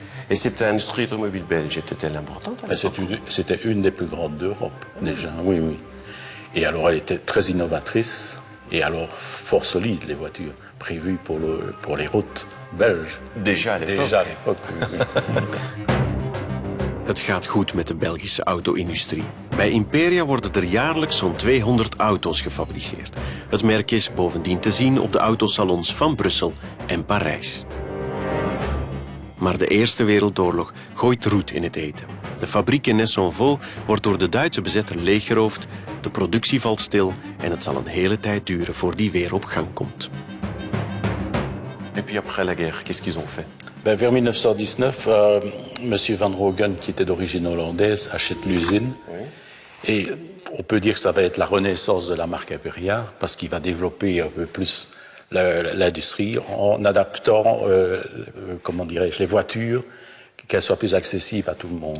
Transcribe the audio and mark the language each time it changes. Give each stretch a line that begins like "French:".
French: Et cette industrie automobile belge était-elle importante à l'époque? C'était une des plus grandes d'Europe, déjà, oui. Et alors elle était très innovatrice, et alors fort solide, les voitures, prévues pour les routes belges. Déjà à l'époque. Oui.
Dutch: Het gaat goed met de Belgische auto-industrie. Bij Imperia worden er jaarlijks zo'n 200 auto's gefabriceerd. Het merk is bovendien te zien op de autosalons van Brussel en Parijs. Maar de Eerste Wereldoorlog gooit roet in het eten. De fabriek in Ness-en-Vaux wordt door de Duitse bezetter leeggeroofd, de productie valt stil en het zal een hele tijd duren voor die weer op gang komt.
French: Et puis après la guerre, qu'est-ce qu'ils ont fait? Vers 1919, M. Van Rogen, qui était d'origine hollandaise, achète l'usine. Oui. Et on peut dire que ça va être la renaissance de la marque Imperia, parce qu'il va développer un peu plus l'industrie en adaptant, comment dirais-je, les voitures, qu'elles soient plus accessibles à tout le monde.